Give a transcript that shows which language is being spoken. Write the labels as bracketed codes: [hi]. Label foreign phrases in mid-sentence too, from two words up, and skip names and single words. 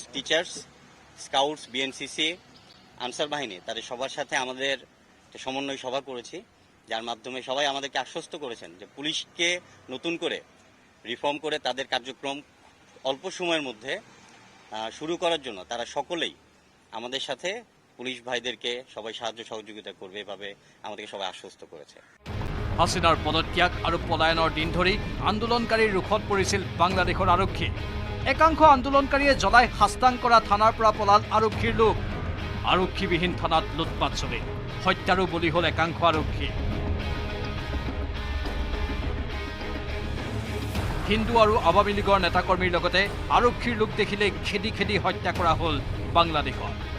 [bn] টিচার্স, স্কাউটস, বিএনসিসি, আনসার বাহিনী, তাদের সবার সাথে আমাদের একটা সমন্বয় সভা করেছি, যার মাধ্যমে সবাই আমাদেরকে আশ্বস্ত করেছেন যে পুলিশকে নতুন করে রিফর্ম করে তাদের কার্যক্রম অল্প সময়ের মধ্যে শুরু করার জন্য তারা সকলেই আমাদের সাথে পুলিশ ভাইদেরকে সবাই সাহায্য সহযোগিতা করবে, এভাবে আমাদেরকে সবাই আশ্বস্ত করেছে। [as] হাছিনাৰ পদত্যাগ আৰু পলায়নৰ দিন ধৰি আন্দোলনকাৰীৰ ৰোষত পৰিছিল বাংলাদেশৰ আৰক্ষী। একাংশ আন্দোলনকাৰীয়ে জ্বলাই শাস্তাং কৰা থানাৰ পৰা পলাল আৰক্ষীৰ লোক। আৰক্ষীবিহীন থানাত লুটপাট চলিল, হত্যাৰো বলি হ'ল একাংশ আৰক্ষী। হিন্দু আৰু আৱামী লীগৰ নেতাকৰ্মীৰ লগতে আৰক্ষীৰ লোক দেখিলে খেদি খেদি হত্যা কৰা হ'ল বাংলাদেশত।